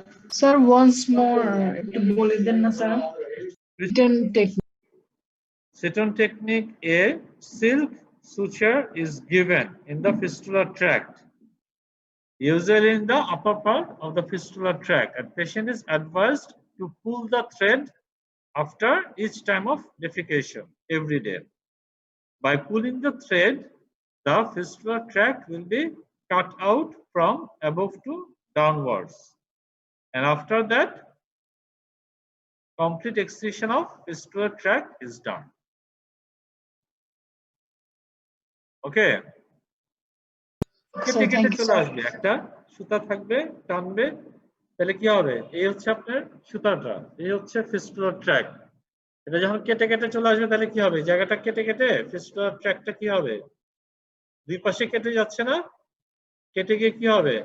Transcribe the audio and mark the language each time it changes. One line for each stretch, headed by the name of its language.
English: Sir, once more
Bangla: একটু বলে দেন না sir return technique
English: Sit-on technique. A silk suture is given in the fistular tract, usually in the upper part of the fistular tract, and patient is advised to pull the thread after each time of defecation every day. By pulling the thread, the fistular tract will be cut out from above to downwards, and after that, complete excision of fistular tract is done.
Bangla: ওকে, কেটে কেটে চলে আসবে, একটা সুতা থাকবে, টানবে, তাহলে কি হবে? এই হচ্ছে আপনার সুতাটা, এই হচ্ছে ফিস্টুলার ট্র্যাক্ট। এটা যখন কেটে কেটে চলে আসবে তাহলে কি হবে? জায়গাটা কেটে কেটে ফিস্টুলার ট্র্যাক্টটা কি হবে? দুই পাশে কেটে যাচ্ছে না? কেটে গিয়ে কি হবে?